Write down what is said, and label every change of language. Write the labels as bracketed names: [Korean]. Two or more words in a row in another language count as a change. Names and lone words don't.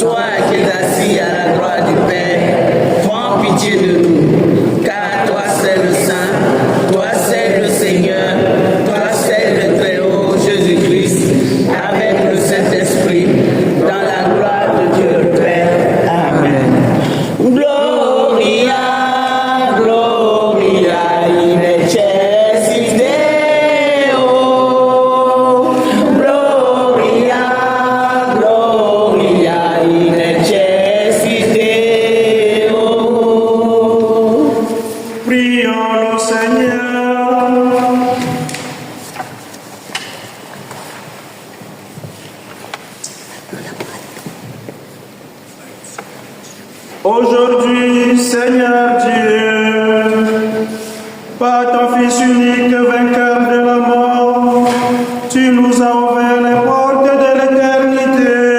[French] Toi qui es assis à la droite du Père, prends pitié de nous. Car toi c'est le Saint, toi c'est le Seigneur, toi c'est le Très-Haut Jésus-Christ, avec le Saint-Esprit, dans la gloire de Dieu le Père. Amen. [Latin] Gloria, Gloria in excelsis Deo. Gloria, Gloria in excelsis Deo. [French] Prions le Seigneur. Aujourd'hui, Seigneur Dieu, par ton Fils unique, vainqueur de la mort, tu nous as ouvert les portes de l'éternité.